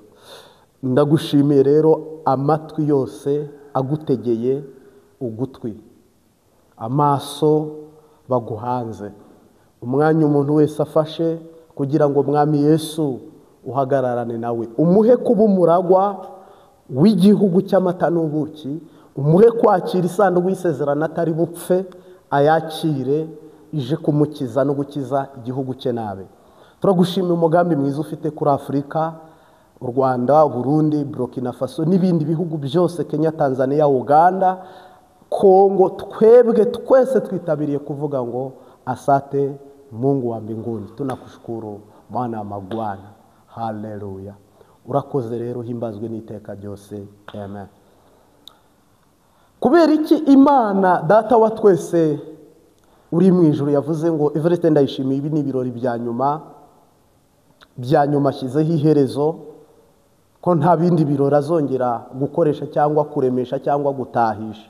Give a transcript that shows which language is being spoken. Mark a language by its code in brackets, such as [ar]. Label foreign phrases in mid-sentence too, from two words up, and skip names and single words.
[rw] Ndagushimiye rero amatwi yose agutegeye ugutwi, amaso baguhanze, umwanya umuntu wese afashe kugira ngo Mwami Yesu uhagararane nawe, umuhe kuba umuragwa w'igihugu cy'amata n'ubuki, umuhe kwakira isanduku y'isezerano atari bupfe, ayakire ije kumukiza no gukiza igihugu cye nabe. Turagushimira umugambi mwiza ufite kuri Afurika, u Rwanda, Burundi, Burkina Faso n'ibindi bihugu byose, Kenya, Tanzania, Uganda, Kongo. Twebwe twese twitabiriye kuvuga ngo [sw] asante Mungu wa mbinguni, tunakushukuru Bwana wa mabwana. [rw] Haleluya. Urakoze rero, himbazwe n'iteka ryose. Amen. Kubera iki Imana data wa twese uri mu ijuru yavuze ngo Everest ndayishimiye, ibi ni ibirori bya nyuma ashyizeho iherezo, ko nta bindi birori azongera gukoresha cyangwa kuremesha cyangwa gutahisha.